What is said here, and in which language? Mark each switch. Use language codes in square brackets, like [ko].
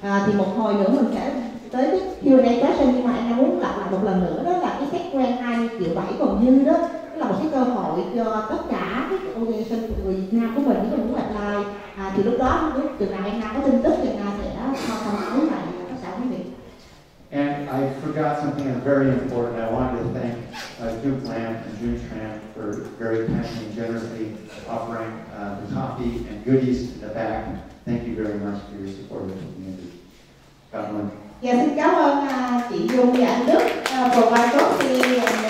[vi] Thì một hồi nữa mình sẽ tới cái Q&A question, nhưng mà em muốn lặp lại một lần nữa, đó là cái xét quen 20 triệu 7 còn dư đó, đó là một cái cơ hội cho tất cả các organization của người Việt Nam của mình nếu mình muốn apply. Thì lúc đó nếu chừng nào em có tin tức thì em sẽ thông báo lại tất cả quý vị. [en] And I forgot something very important. I wanted to thank Duke Lamb and June Tran for very kindly and generously offering the coffee and goodies in the back. Thank you very much for your support of the community. [vi] Cảm ơn. Dạ, xin cảm ơn chị Dung và anh Đức provide coffee